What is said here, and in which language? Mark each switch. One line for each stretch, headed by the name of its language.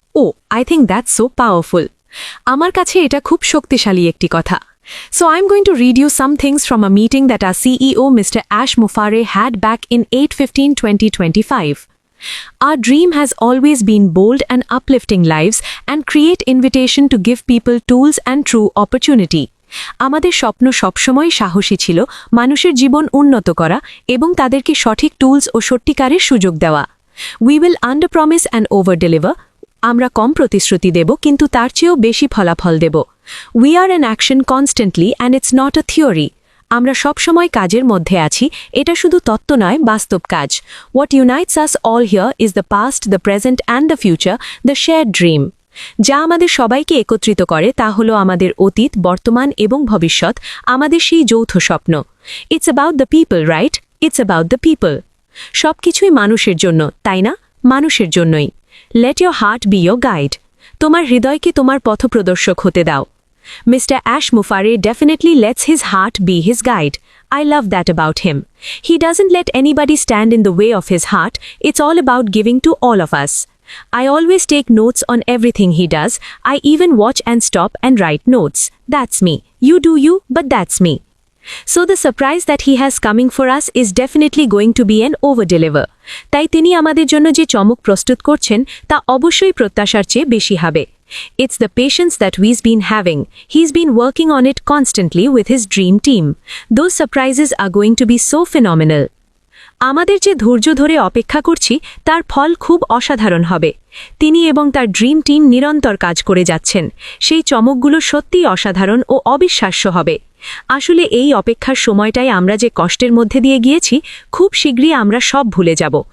English: Oh, I think that's so powerful.
Bangla: আমার কাছে এটা খুব শক্তিশালী একটি কথা.
English: So I'm going to read you some things from a meeting that our CEO Mr. Ash Mufareh had back in 8/15/2025. Our dream has always been bold and uplifting lives and create invitation to give people tools and true opportunity.
Bangla: আমাদের স্বপ্ন সবসময় সাহসী ছিল, মানুষের জীবন উন্নত করা এবং তাদেরকে সঠিক টুলস ও সত্যিকারের সুযোগ দেওয়া.
English: We will underpromise and overdeliver.
Bangla: আমরা কম প্রতিশ্রুতি দেব কিন্তু তার চেয়েও বেশি ফলাফল দেব.
English: We are in action constantly and it's not a theory.
Bangla: আমরা সবসময় কাজের মধ্যে আছি, এটা শুধু তত্ত্ব নয়, বাস্তব কাজ.
English: What unites us all here is the past, the present and the future, the shared dream.
Bangla: যা আমাদের সবাইকে একত্রিত করে তা হলো আমাদের অতীত, বর্তমান এবং ভবিষ্যৎ, আমাদের সেই যৌথ স্বপ্ন.
English: It's about the people, right? It's about the people.
Bangla: সবকিছুই মানুষের জন্য, তাই না? মানুষের জন্যই.
English: Let your heart be your guide.
Bangla: তোমার হৃদয়কে তোমার পথপ্রদর্শক হতে দাও.
English: Mr. Ash Mufareh definitely lets his heart be his guide. I love that about him. He doesn't let anybody stand in the way of his heart. It's all about giving to all of us. I always take notes on everything he does. I even watch and stop and write notes. That's me. You do you, but that's me. So the surprise that he has coming for us is definitely going to be an over-deliver.
Bangla: তাই তিনি আমাদের জন্য যে চমক প্রস্তুত করছেন তা অবশ্যই প্রত্যাশার চেয়ে বেশি হবে.
English: It's the patience that we've been having. He's been working on it constantly with his dream team. Those surprises are going to be so phenomenal.
Bangla: আমাদের যে ধৈর্য ধরে অপেক্ষা করছি তার ফল খুব অসাধারণ হবে. তিনি এবং তার ড্রিম টিম নিরন্তর কাজ করে যাচ্ছেন. সেই চমকগুলো সত্যিই অসাধারণ ও অবিশ্বাস্য হবে. আসলে এই অপেক্ষার সময়টাই আমরা যে কষ্টের মধ্যে দিয়ে গিয়েছি, খুব শীঘ্রই আমরা সব ভুলে যাব.